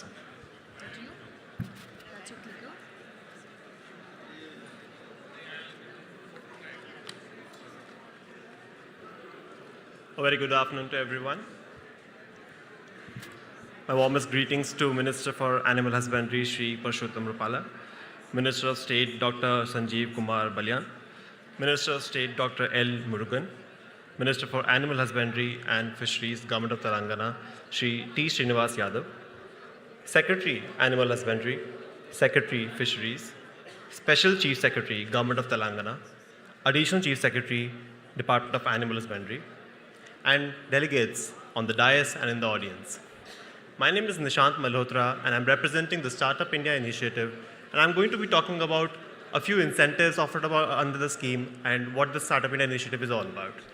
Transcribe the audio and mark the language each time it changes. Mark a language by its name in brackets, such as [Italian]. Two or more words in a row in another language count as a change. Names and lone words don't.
[English] Over to you. That's your clicker. A very good afternoon to everyone. My warmest greetings to Minister for Animal Husbandry, Shri Parshottam Rupala, Minister of State, Dr. Sanjeev Kumar Balyan, Minister of State, Dr. L. Murugan, Minister for Animal Husbandry and Fisheries, Government of Telangana, Shri T. Srinivas Yadav, Secretary, Animal Husbandry, Secretary, Fisheries, Special Chief Secretary, Government of Telangana, Additional Chief Secretary, Department of Animal Husbandry, and delegates on the dais and in the audience. My name is Nishant Malhotra, and I'm representing the Startup India initiative, and I'm going to be talking about a few incentives offered under the scheme and what the Startup India initiative is all about.